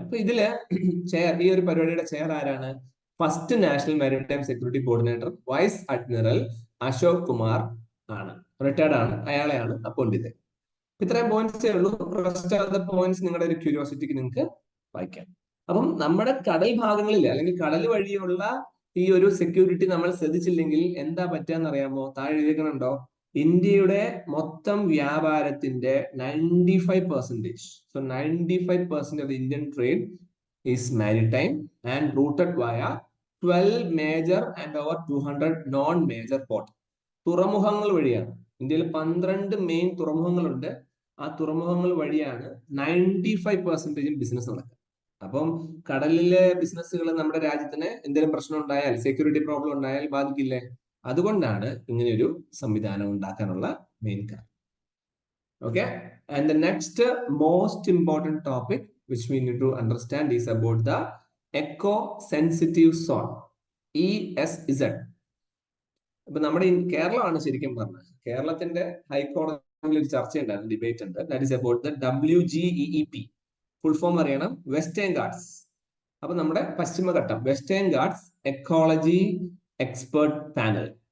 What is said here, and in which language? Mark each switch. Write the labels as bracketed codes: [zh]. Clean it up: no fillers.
[ml] അപ്പൊ ഇതില് ഈ ഒരു പരിപാടിയുടെ ചെയർ ആരാണ്? First national maritime security coordinator vice admiral Ashok Kumar ആണ്, റിട്ടയർഡ് ആണ്, അയാളെയാണ് അപ്പോയിന്റ് ചെയ്തത്. ഇത്രയും പോയിന്റ്സേ ഉള്ളൂ. [en] rest of the points [ml] നിങ്ങളുടെ ഒരു ക്യൂരിയോസിറ്റിക്ക് നിങ്ങൾക്ക് വായിക്കാം. അപ്പം നമ്മുടെ കടൽ ഭാഗങ്ങളിൽ അല്ലെങ്കിൽ കടൽ വഴിയുള്ള ഈ ഒരു സെക്യൂരിറ്റി നമ്മൾ ശ്രദ്ധിച്ചില്ലെങ്കിൽ എന്താ പറ്റുകയെന്ന് അറിയാമോ? താഴെ എഴുതിക്കണുണ്ടോ? ഇന്ത്യയുടെ മൊത്തം വ്യാപാരത്തിന്റെ 95%, [en] so 95% of the Indian trade is maritime and routed via 12 major and over 200 non-major port. [ml] തുറമുഖങ്ങൾ വഴിയാണ്. ഇന്ത്യയിൽ 12 മെയിൻ തുറമുഖങ്ങളുണ്ട്. ആ തുറമുഖങ്ങൾ വഴിയാണ് 95% ബിസിനസ് നടക്കുക. അപ്പം കടലിലെ ബിസിനസ്സുകൾ നമ്മുടെ രാജ്യത്തിന് എന്തെങ്കിലും പ്രശ്നം ഉണ്ടായാൽ, സെക്യൂരിറ്റി പ്രോബ്ലം ഉണ്ടായാൽ ബാധിക്കില്ലേ? അതുകൊണ്ടാണ് ഇങ്ങനെയൊരു സംവിധാനം ഉണ്ടാക്കാനുള്ള മെയിൻ കാരണം. [en] Okay, and the next most important topic which we need to understand is about the eco-sensitive zone, ESZ. [ml] ഇപ്പൊ നമ്മുടെ കേരളമാണ് ശരിക്കും പറഞ്ഞത്. കേരളത്തിന്റെ ഹൈക്കോടതിയിൽ ഒരു ചർച്ചയുണ്ടായിരുന്നു, ഡിബേറ്റ് ഉണ്ട്. [en] That is about the WGEEP. Full form അറിയണം, western Ghats. [ml] അപ്പൊ നമ്മുടെ പശ്ചിമഘട്ടം, western guards ecology expert panel.